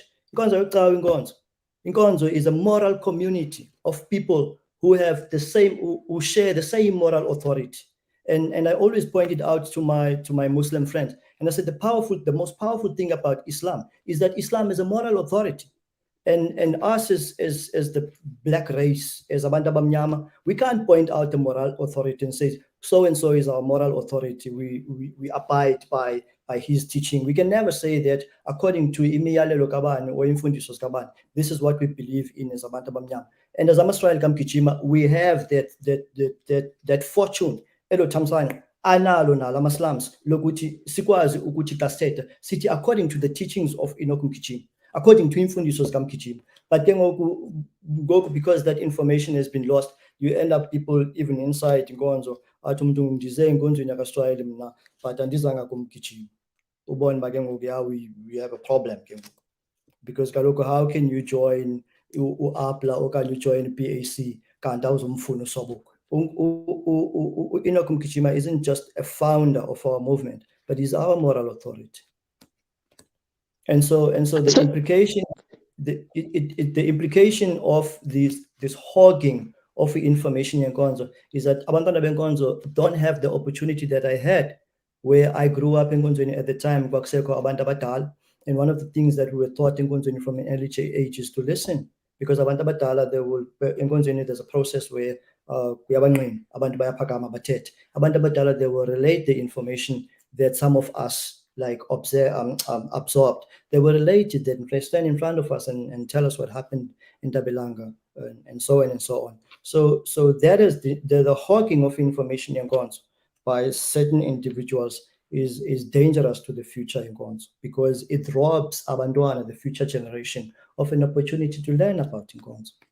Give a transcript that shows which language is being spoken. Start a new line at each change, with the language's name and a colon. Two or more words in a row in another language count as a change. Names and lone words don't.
English: Inkonzo is a moral community of people who have who share the same moral authority. And I always pointed out to my Muslim friends, and I said the most powerful thing about Islam is that Islam is a moral authority. And us as the black race, as
Xhosa: abantu abamnyama,
English: we can't point out the moral authority and say so and so is our moral authority. We abide by his teaching. We can never say that according to
Xhosa: imiyalelo kabani
English: or
Xhosa: imfundiso kabani, this is what we believe in as abantu abamnyama.
English: And as AmaSirayeli Mgijima, we have that fortune.
Xhosa: Elo Tamsana analo nala amaslams lokuthi sikwazi ukuthi kaseta sithi
English: according to the teachings of Enoch Mgijima, according to
Xhosa: imfundiso zikaMgijima.
English: But then because that information has been lost, you end up people even inside
Xhosa: inkonzo athi umuntu ngize inkonzweni yakaSirayeli mina but andizanga kuMgijima. Ubone ba ke ngoku
English: we have a problem
Xhosa: ke ngoku,
English: because kaloko how can you join uApla or can you join PAC
Xhosa: kanti awuzumfuna usobukwe?
English: Enoch Mgijima isn't just a founder of our movement, but he's our moral authority. And so the implication of this hogging of information in Nkonzo is that
Xhosa: abantwana benkonzo
English: don't have the opportunity that I had where I grew up in Nkonzo at the time,
Xhosa: abantu abadala.
English: And one of the things that we were taught in Nkonzo from an early age is to listen, because
Xhosa: abantu abadala,
English: in Nkonzo there's a process where
Xhosa: abantu bayaphakama bathethe. Abantu abadala,
English: they will relate the information that some of us absorbed. They will relate it, then they stand in front of us and tell us what happened in Ntabelanga and so on and so on. So that is the hogging of information in Nkonzo by certain individuals is dangerous to the future in Nkonzo, because it robs abantwana, the future generation, of an opportunity to learn about Nkonzo.